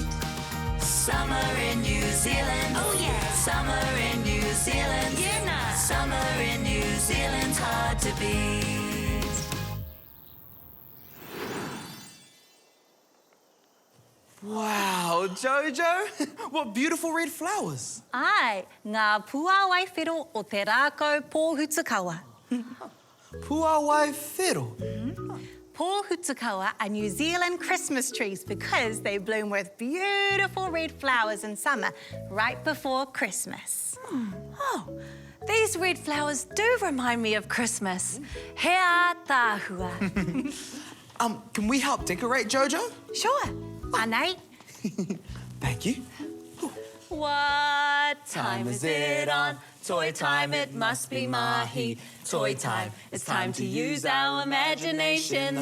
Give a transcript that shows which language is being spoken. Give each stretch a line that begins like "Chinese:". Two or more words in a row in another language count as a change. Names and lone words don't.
English: Summer in New Zealand. Oh yeah. Summer in New Zealand. Yeah, nah. Summer in New Zealand's hard to beat. Wow, Jojo. What beautiful red flowers.
Māori: Ai, ngā puawai whiro o te rākau pōhutukawa. Puawai whiro.
English: Pōhutukawa are New Zealand Christmas trees because they bloom with beautiful red flowers in summer, right before Christmas. Oh, these red flowers do remind me of Christmas.
Māori: Hea tāhua.
English: Can we help decorate, Jojo? Sure. Anei. Thank you. What time is it on? Toy time, it must be mahi. Toy time, it's time to use our imagination.